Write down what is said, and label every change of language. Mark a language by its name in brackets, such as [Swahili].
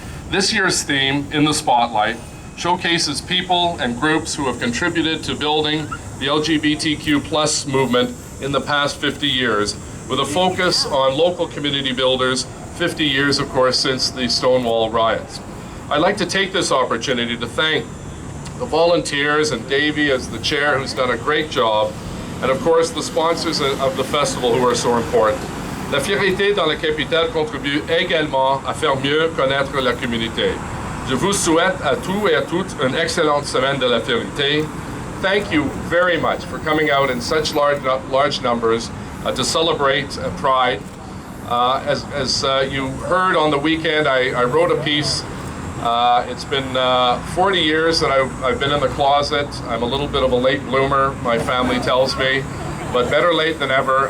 [English] This year's theme, In the Spotlight, showcases people and groups who have contributed to building the LGBTQ+ movement in the past 50 years, with a focus on local community builders, 50 years, of course, since the Stonewall riots. I'd like to take this opportunity to thank the volunteers and Davey as the chair, who's done a great job, and of course the sponsors of the festival who are so important. [French] La Fierté dans la capitale contribue également à faire mieux connaître la communauté. Je vous souhaite à tous et à toutes une excellente semaine de la Fierté. [English] Thank you very much for coming out in such large numbers to celebrate Pride. As you heard on the weekend, I wrote a piece. It's been 40 years that I've been in the closet. I'm a little bit of a late bloomer, my family tells me, but better late than ever.